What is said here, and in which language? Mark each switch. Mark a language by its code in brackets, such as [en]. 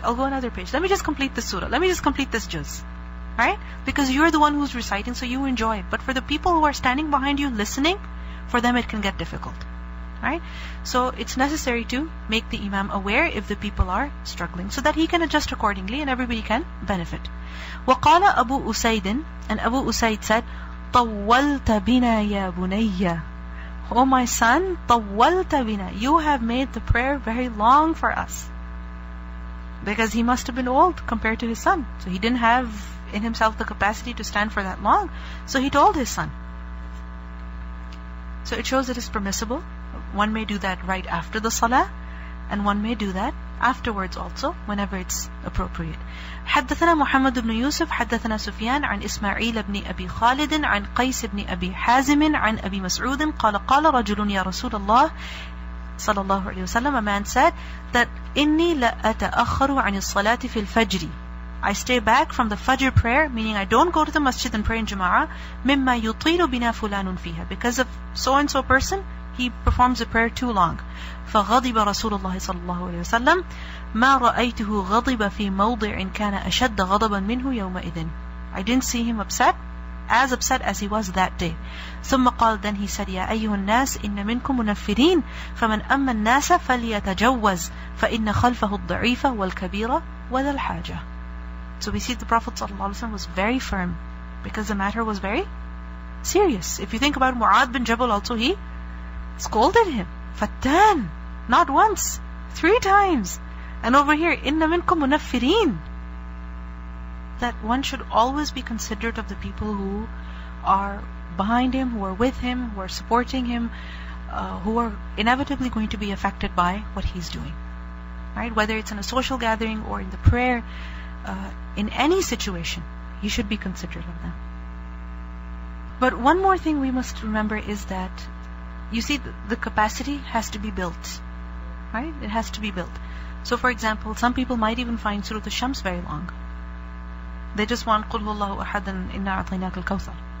[en] I'll go another page. Let me just complete this surah. Let me just complete this juz. Right? Because you're the one who's reciting, so you enjoy it. But for the people who are standing behind you listening, for them it can get difficult. Right? So it's necessary to make the imam aware if the people are struggling, so that he can adjust accordingly and everybody can benefit. [ar] وقال أبو أسيد, [en] and Abu Usaid said, [ar] طولت بنا يا بني. [en] Oh my son, [ar] طولت بنا, [en] you have made the prayer very long for us. Because he must have been old compared to his son. So he didn't have in himself the capacity to stand for that long. So he told his son. So it shows that it's permissible. One may do that right after the salah, and one may do that afterwards also, whenever it's appropriate. [ar] حدثنا محمد بن يوسف حدثنا سفيان عن إسماعيل بن أبي خالد عن قيس بن أبي حازم عن أبي مسعود قال قال رجل يا رسول الله صلى الله عليه وسلم, [en] a man said that [ar] إني لأتأخر عن الصلاة في الفجر, [en] I stay back from the Fajr prayer, meaning I don't go to the masjid and pray in Jama'ah, [ar] مما يطيل بنا فلان فيها, [en] because of so and so person, he performs the prayer too long. [ar] فغضب رسول الله صلى الله عليه وسلم ما رأيته غضب في موضع كان أشد غضبا منه يومئذ. [en] I didn't see him upset as he was that day. [ar] ثم قال, [en] then he said, [ar] يا أيها الناس إن منكم منفرين فمن أما الناس فليتجوز فإن خلفه الضعيف والكبير وذا الحاجة. [en] So we see the Prophet ﷺ was very firm, because the matter was very serious. If you think about Mu'adh bin Jabal also, he scolded him. Fattan, not once, 3 times. And over here, [ar] inna minkum munaffirin, [en] that one should always be considerate of the people who are behind him, who are with him, who are supporting him, who are inevitably going to be affected by what he's doing. Right? Whether it's in a social gathering or in the prayer, in any situation, you should be considerate of them. But one more thing we must remember is that, you see, the capacity has to be built. Right? It has to be built. So for example, some people might even find Surah Al-Shams very long. They just want [ar] قُلْ هُوَ اللَّهُ أَحَدٌ إِنَّا أَعْطَيْنَاكَ الْكَوْثَرَ.